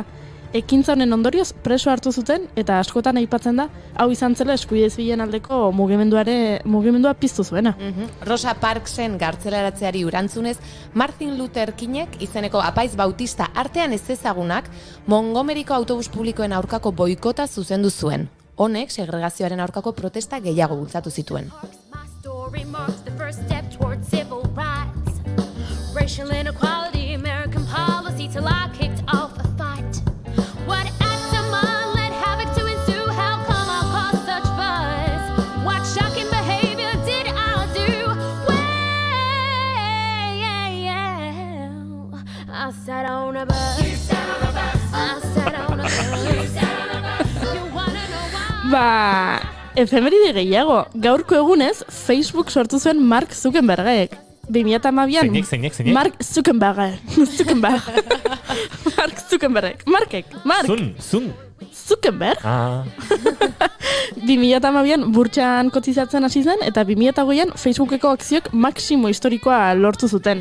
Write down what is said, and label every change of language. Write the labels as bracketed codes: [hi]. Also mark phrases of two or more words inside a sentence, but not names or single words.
[eu] Ekintza honen ondorioz preso hartu zuten eta askotan aipatzen da hau izan zela eskubide zibilen aldeko mugimendua piztu zuena. Rosa Parksen gartzelaratzeari urantzunez, Martin Luther Kingek izeneko apaiz bautista artean ez ezagunak Montgomeryko autobus publikoen aurkako boikota zuzendu zuen. Honek segregazioaren aurkako protesta gehiago bultzatu zituen. [en] Racial inequality, American policy till I kicked off a fight. What act of mine led havoc to ensue? How come I caused such buzz? What shocking behavior did I do? Well, I sat on a bus. I sat on a bus. You wanna know why? [eu] Efemeride gehiago, gaurko egunez Facebook sortu zuen Mark Zuckerbergek. 2012an Mark Zuckerberg. Mark Zuckerberg. Zuckerberg. 2012an burtsan kotizatzen hasi zen eta 2008an Facebookeko akzioek maximo historikoa lortu zuten.